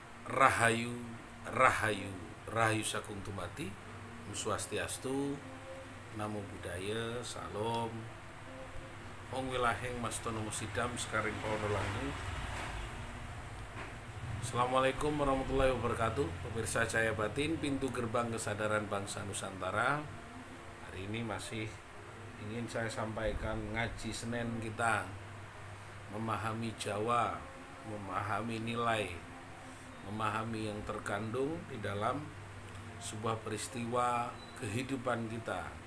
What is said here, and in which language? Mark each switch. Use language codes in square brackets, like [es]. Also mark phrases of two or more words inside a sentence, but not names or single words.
[jv] Rahayu, Rahayu, Rahayu Sakung Tumati, Om Swastiastu, [pi] Namo Buddhaya, [jv] Salam, Ong Wilaheng Mastono Musidam Sekaring Paunolangu. [ar] السلام عليكم ورحمة الله وبركاته. [id] Pemirsa Cahaya Batin, pintu gerbang kesadaran bangsa Nusantara. Hari ini masih ingin saya sampaikan ngaji Senin kita, memahami Jawa, memahami nilai, memahami yang terkandung di dalam sebuah peristiwa kehidupan kita.